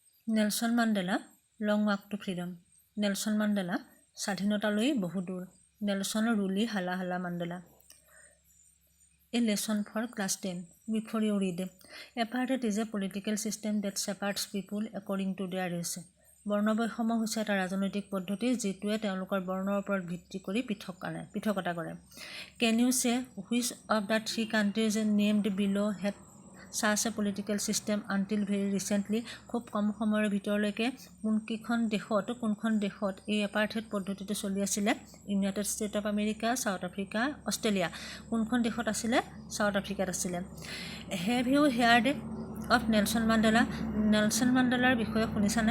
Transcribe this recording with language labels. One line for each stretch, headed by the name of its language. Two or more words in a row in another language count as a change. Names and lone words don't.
Assamese: নেলসন মাণ্ডেলা লং ৱাক টু ফ্ৰীডম। নেলসন মাণ্ডেলা স্বাধীনতালৈ বহু দূৰ।
English: নেলসন ৰুলি হালা হালা মাণ্ডেলা। A lesson for class 10. Before you read. Apartheid is a political system that separates people according to their race.
Assamese: বৰ্ণবৈষম্য হৈছে এটা ৰাজনৈতিক পদ্ধতি যিটোৱে তেওঁলোকৰ বৰ্ণৰ ওপৰত ভিত্তি কৰি পৃথকতা কৰে।
English: Can you say which of the three countries named below had such a political system until very recently?
Assamese: খুব কম সময়ৰ ভিতৰলৈকে কোনখন দেশত এই এপাৰ্থেড পদ্ধতিটো চলি আছিলে? ইউনাইটেড ষ্টেট অফ আমেৰিকা, সাউথ আফ্ৰিকা, অষ্ট্ৰেলিয়া। কোনখন দেশত আছিলে? সাউথ আফ্ৰিকাত আছিলে।
English: Have you heard of Nelson Mandela?
Assamese: নেলসন মাণ্ডেলাৰ বিষয়ে শুনিছানে?